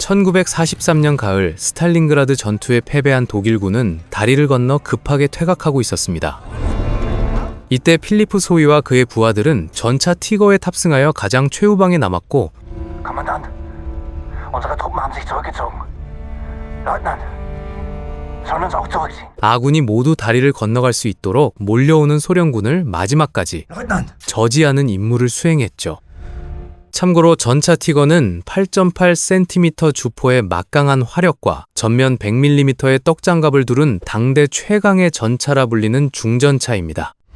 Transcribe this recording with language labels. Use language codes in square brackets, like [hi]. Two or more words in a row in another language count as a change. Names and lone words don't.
[ko] 1943년 가을 스탈린그라드 전투에 패배한 독일군은 다리를 건너 급하게 퇴각하고 있었습니다. 이때 필리프 소위와 그의 부하들은 전차 티거에 탑승하여 가장 최후방에 남았고, [de] Kommandant, unsere Truppen haben sich zurückgezogen. Leutnant, sollen uns auch zurückziehen? [ko] 아군이 모두 다리를 건너갈 수 있도록 몰려오는 소련군을 마지막까지 [de] Leutnant! [ko] 저지하는 임무를 수행했죠. 참고로 전차 티거는 8.8cm 주포의 막강한 화력과 전면 100mm의 떡장갑을 두른 당대 최강의 전차라 불리는 중전차입니다.